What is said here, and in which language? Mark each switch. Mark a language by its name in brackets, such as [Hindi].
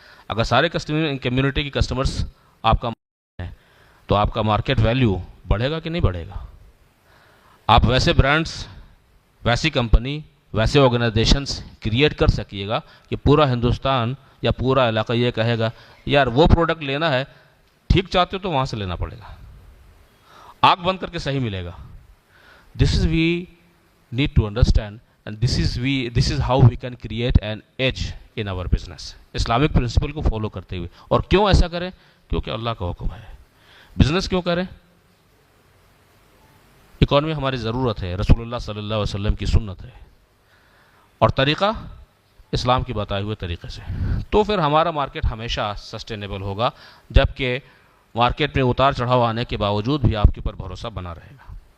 [Urdu] اگر سارے کمیونٹی کے کسٹمرز آپ کا مارکیٹ ہیں تو آپ کا مارکیٹ ویلیو بڑھے گا کہ نہیں بڑھے گا؟ آپ ویسے برانڈز، ویسی کمپنی، ویسے آرگنائزیشنز کریٹ کر سکیے گا کہ پورا ہندوستان یا پورا علاقہ یہ کہے گا یار وہ پروڈکٹ لینا ہے، ٹھیک چاہتے ہو تو وہاں سے لینا پڑے گا، آنکھ بند کر کے صحیح ملے گا. [English] This is we need to understand and this is how we can create an edge in our business. [Urdu] Islamic principal کو فالو کرتے ہوئے. اور کیوں ایسا کریں؟ کیونکہ اللہ کا حکم ہے. بزنس کیوں کریں؟ اکانومی ہماری ضرورت ہے، رسول اللہ صلی اللہ علیہ وسلم کی سنت ہے، اور طریقہ اسلام کی بتائے ہوئے طریقے سے. تو پھر ہمارا مارکیٹ ہمیشہ سسٹینیبل ہوگا، جبکہ مارکیٹ میں اتار چڑھاؤ آنے کے باوجود بھی آپ کے اوپر بھروسہ بنا رہے گا.